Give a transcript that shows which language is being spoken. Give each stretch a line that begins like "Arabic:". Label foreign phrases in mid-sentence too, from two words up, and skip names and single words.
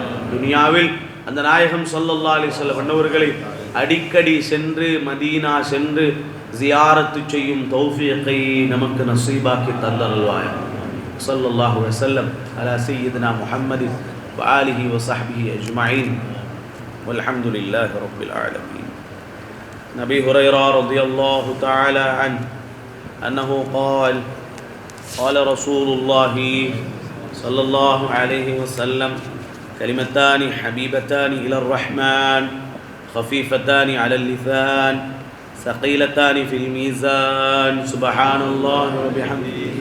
Tamil: துனியாவில் அந்த நாயகம்
Arabic: صلى الله عليه وسلم
Tamil: அன்னவர்களை அடிக்கடி சென்று மதீனா சென்று ஜியாரத்து செய்யும் தௌஃபீகை நமக்கு நசீபாக்கி தந்தருள்வாயா.
Arabic: صلى الله عليه وسلم على سيدنا محمد وآله وصحبه أجمعين والحمد لله رب العالمين. أبي هريرة رضي الله تعالى عنه أنه قال رسول الله صلى الله عليه وسلم كلمتان حبيبتان إلى الرحمن خفيفتان على اللسان ثقيلتان في الميزان سبحان الله وبحمده